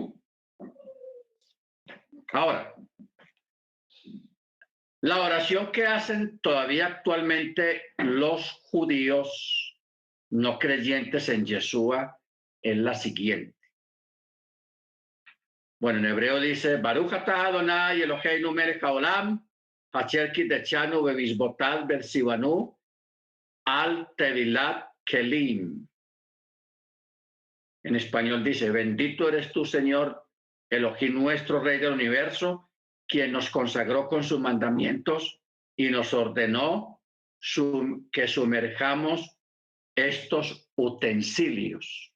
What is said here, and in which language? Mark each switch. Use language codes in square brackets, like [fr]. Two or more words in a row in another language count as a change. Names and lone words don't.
[es] Ahora, la oración que hacen todavía actualmente los judíos no creyentes en Yeshua es la siguiente. Bueno, en hebreo dice, [he] ברוך אתה אדני אלהינו מלך העולם אשר קדשנו במצותיו וצונו על טבילת כלים. [es] En español dice, bendito eres tú, Señor, Elohim nuestro, Rey del universo, quien nos consagró con sus mandamientos y nos ordenó que sumerjamos estos utensilios.